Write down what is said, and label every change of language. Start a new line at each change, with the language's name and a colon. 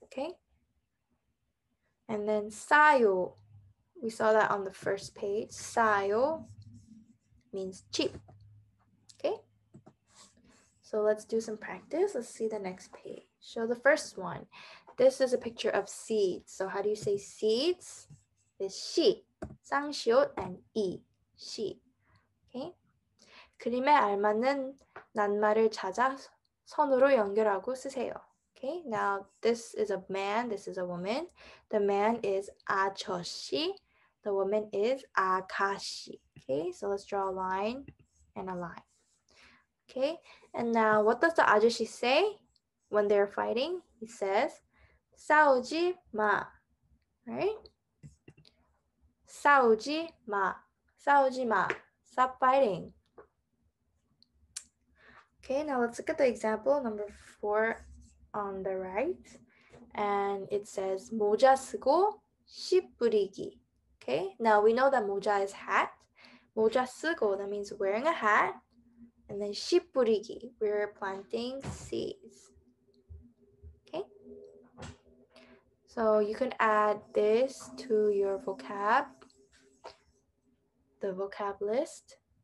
English: Okay, and then 싸요, we saw that on the first page. 싸요 means cheap. Okay, so let's do some practice. Let's see the next page. So the first one, this is a picture of seeds. So how do you say seeds? It's 씨, 쌍시옷, and 이, 씨. Okay.
Korean: 그림에 알맞는 낱말을 찾아 선으로 연결하고 쓰세요.
English: Okay, now this is a man, this is a woman. The man is 아저씨, the woman is 아가씨. Okay, so let's draw a line and a line. Okay, and now what does the 아저씨 say when they're fighting? He says,
Korean: 싸우지 마,
English: right?
Korean: 싸우지 마, 싸우지 마,
English: stop fighting. Okay, now let's look at the example number 4 on the right. And it says
Korean: 모자 쓰고 씨 뿌리기.
English: Okay, now we know that 모자 is hat.
Korean: 모자 쓰고,
English: that means wearing a hat. And then
Korean: 씨 뿌리기,
English: we're planting seeds. Okay, so you can add this to your vocab, the vocab list.